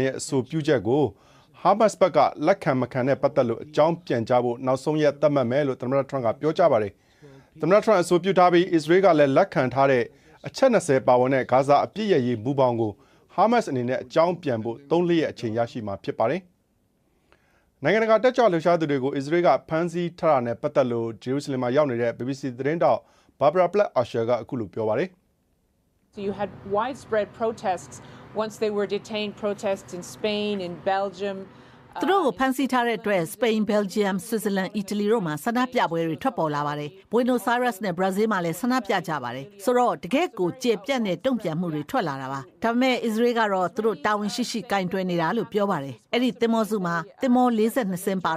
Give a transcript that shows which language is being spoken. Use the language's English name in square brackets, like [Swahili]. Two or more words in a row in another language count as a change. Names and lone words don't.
[Burmese] ရဲ့အဆိုပြုချက်ကိုဟာမတ်စ်ဘက်ကလက်ခံမခံနဲ့ပတ်သက်လို့အကြောင်းပြန်ကြားဖို့နောက်ဆုံးရက်သတ်မှတ်မယ်လို့သမ္မတထရန့်ကပြောကြားပါတယ်။သမ္မတထရန့်အဆိုပြုထားပြီးအစ္စရေးကလည်းလက်ခံထားတဲ့အချက်20ပါဝင်တဲ့ဂါဇာအပြည့်ရရေးမူပေါင်းကိုဟာမတ်စ်အနေနဲ့အကြောင်းပြန်ဖို့3 ရက်အချိန်ရရှိမှာဖြစ်ပါတယ်။နိုင်ငံတကာတက်ကြွလှုပ်ရှားသူတွေကိုအစ္စရေးကဖမ်းဆီးထားတာနဲ့ပတ်သက်လို့ဂျေရုဆလင်မှာရောက်နေတဲ့ BBC သတင်းတောက် Barbara Platt Asher ကအခုလိုပြောပါတယ်။ [English] So you had widespread protests once they were detained protests in Spain in Belgium [Burmese] သူတို့ကိုဖမ်းဆီးထားတဲ့အတွက်စပိန်ဘယ်လ်ဂျီယမ်ဆွစ်ဇာလန်အီတလီတို့မှာဆန္ဒပြပွဲတွေထွက်ပေါ်လာပါတယ်ဘွေနိုစ်အိုင်ရပ်စ်နဲ့ဘရာဇီးမှာလည်းဆန္ဒပြကြပါတယ်ဆိုတော့တကယ့်ကိုကျေပြတ်တဲ့တုံ့ပြန် မှုတွေထွက်လာတာပါဒါပေမဲ့အစ္စရေးကတော့သူတို့တာဝန်ရှိရှိကင်တွယ်နေတာလို့ပြောပါတယ်အဲ့ဒီသင်္ဘောစုမှာသင်္ဘော42စင်းပါ